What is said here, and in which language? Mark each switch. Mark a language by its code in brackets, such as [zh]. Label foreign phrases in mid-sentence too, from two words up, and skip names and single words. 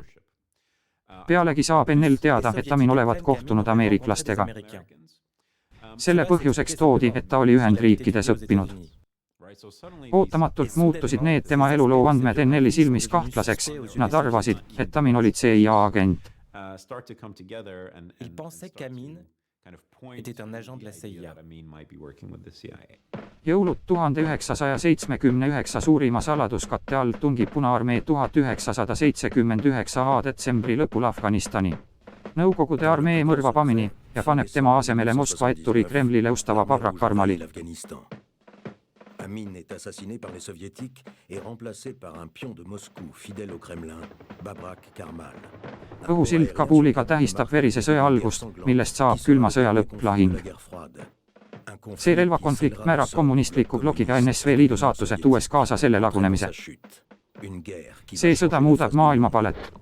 [et] Pealegi saab NL teada, et Amin olevat kohtunud ameeriklastega. Selle põhjuseks toodi, et ta oli Ühendriikides õppinud. Ootamatult muutusid need tema eluloo andmed NL-i silmis kahtlaseks, nad arvasid, et Amin oli CIA agent. [fr] Il pensait qu'Amin était un agent de la CIA. [et] Jõulud 1979 suurima saladuskatte all tungib Punaarmee 1979 A detsembri lõpul Afganistani. Nõukogude armee mõrvab Amini ja paneb tema asemele Moskva etturi Kremlile ustava Babrak Karmali. [fr] Amin est assassiné par les soviétiques et remplacé par un pion de Moscou fidèle au Kremlin, Babrak Karmal. [et] Õhusild Kabuliga tähistab verise sõja algust, millest saab külma sõja lõpplahing. See relvakonflikt määrab kommunistliku bloki ja NSV Liidu saatuse, tuues kaasa selle lagunemise. See sõda muudab maailmapalet.